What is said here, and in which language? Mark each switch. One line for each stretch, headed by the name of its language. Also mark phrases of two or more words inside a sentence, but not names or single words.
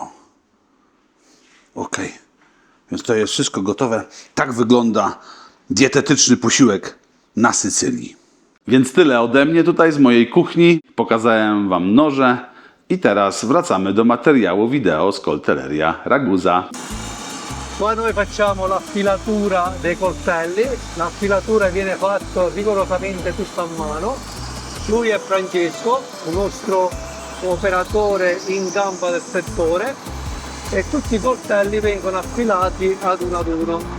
Polish: Ok. Więc to jest wszystko gotowe. Tak wygląda dietetyczny posiłek na Sycylii. Więc tyle ode mnie tutaj z mojej kuchni. Pokazałem wam noże. I teraz wracamy do materiału wideo z Coltelleria Ragusa.
Italian: Qua noi facciamo l'affilatura dei coltelli, l'affilatura viene fatta rigorosamente tutta a mano. Lui è Francesco, un nostro operatore in gamba del settore, e tutti i coltelli vengono affilati ad uno.